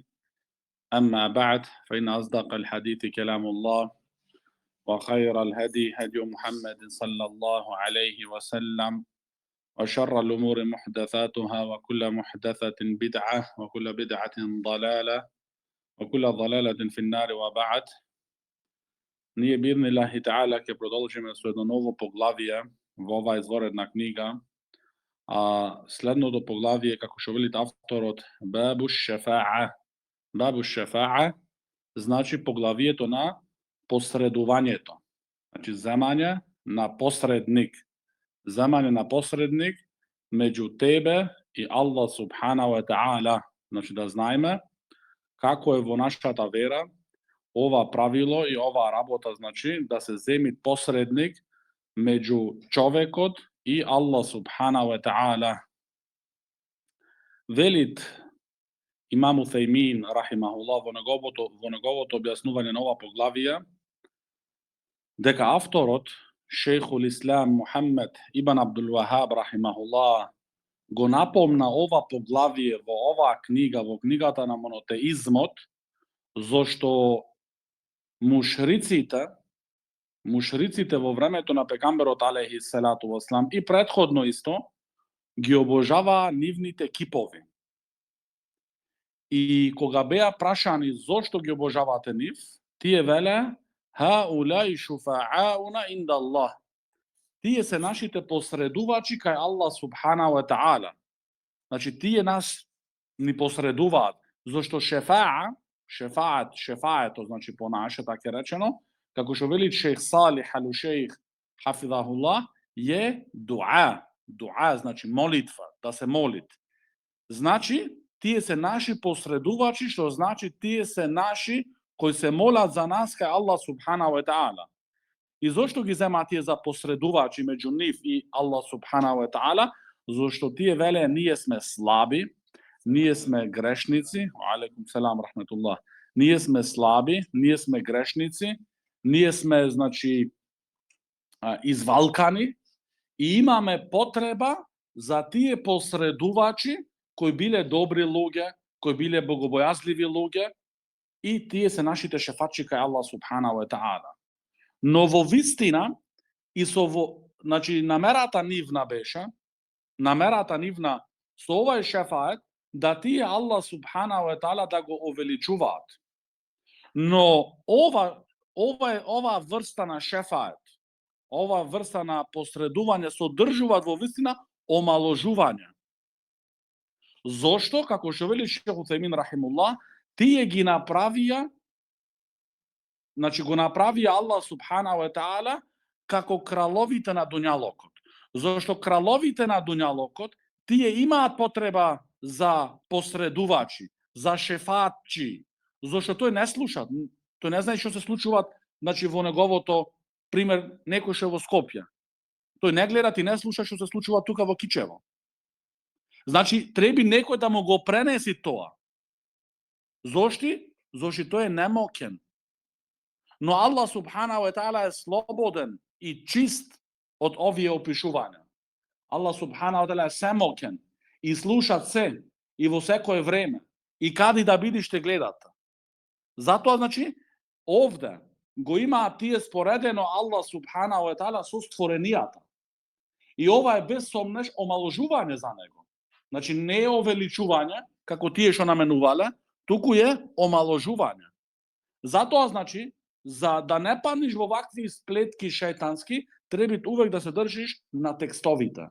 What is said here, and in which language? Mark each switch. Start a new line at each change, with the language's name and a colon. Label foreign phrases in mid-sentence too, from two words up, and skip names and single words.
Arabic: أما بعد فإن أصدق الحديث كلام الله وخير الهدي هدي محمد صلى الله عليه وسلم وشر الأمور محدثاتها وكل محدثة بدعة وكل بدعة ضلالة وكل ضلالة في النار وبعد.
Macedonian: Nije
Arabic: بإذن الله تعالى
Macedonian: ke продолжиме со едно ново поглавие во оваа изворедна книга, а следното поглавие, како што велит авторот,
Arabic: باب الشفاعة. باب الشفاعة
Macedonian: значи поглавието на посредувањето. Значи земање на посредник. Земање на посредник меѓу тебе и
Arabic: الله سبحانه وتعالى.
Macedonian: Значи да знаеме како е во нашата вера ова правило и ова работа, значи да се земи посредник меѓу човекот и
Arabic: الله سبحانه وتعالى.
Macedonian: Велит Имам Уthejmin рахимахуллах во неговото објаснување на ова поглавие дека авторот Шејхул Ислам Мухаммед ибн Абдул Вахаб рахимахуллах го напомна ова поглавие во оваа книга, во книгата на монотеизмот, зошто мушриците во времето на пегамберот
Arabic: عليه الصلاة والسلام
Macedonian: и претходно исто ги обожаваа нивните кипови. И кога беа прашани зошто ги обожавате нив, тие веле
Arabic: هؤلاء شفعاؤنا عند الله.
Macedonian: Тие се нашите посредувачи кај
Arabic: الله سبحانه وتعالى.
Macedonian: Значи тие нас ни посредуваат, зашто шефаето, значи по наше така речено, како што вели шејх Салих ал-Шејх хафизахуллах, е дуа. Дуа значи молитва, да се молит. Значи тие се наши посредувачи, што значи тие се наши кои се молат за нас кај
Arabic: الله سبحانه وتعالى.
Macedonian: И зошто ги земаат тие за посредувачи меѓу нив и
Arabic: الله سبحانه وتعالى?
Macedonian: Зошто тие веле ние сме слаби, ние сме грешници,
Arabic: عليكم السلام رحمة الله.
Macedonian: Ние сме слаби, ние сме грешници, ние сме значи извалкани и имаме потреба за тие посредувачи кои биле добри луѓе, кои биле богобојазливи луѓе, и тие се нашите шефачи кај
Arabic: الله سبحانه وتعالى.
Macedonian: Но во вистина и значи намерата нивна беше, со овај шефаат да тие
Arabic: الله سبحانه وتعالى
Macedonian: да го увеличуваат. Но ова врста на шефаат, ова врста на посредување содржуваат во вистина омаложување. Зошто? Како што вели Шејх Уthejmin рахимуллах, тие ги направија, значи го направија
Arabic: الله سبحانه وتعالى
Macedonian: како краловите на дуњалокот. Зошто краловите на дуњалокот, тие имаат потреба за посредувачи, за шефатчи, зошто тој не слуша, тој не знае што се случува, значи во неговото, пример, некој што во Скопје. Тој не гледа и не слуша што се случува тука во Кичево. Значи, треби некој да му го пренеси тоа. Зошто тој е немокен. Но
Arabic: الله سبحانه وتعالى
Macedonian: е слободен и чист од овие опишувања.
Arabic: الله سبحانه وتعالى
Macedonian: е семокен и слуша се и во секое време. И каде да биде ще гледате. Затоа, значи, овде го имаат тие споредено
Arabic: الله سبحانه وتعالى
Macedonian: со створенијата. И ова е без сомнеш омаложување за него. Значи не е увеличување, како тие што наменувале, туку е омаложување. Затоа, значи, за да не паднеш во вакви сплетки шејтански, треба увек да се држиш на текстовите.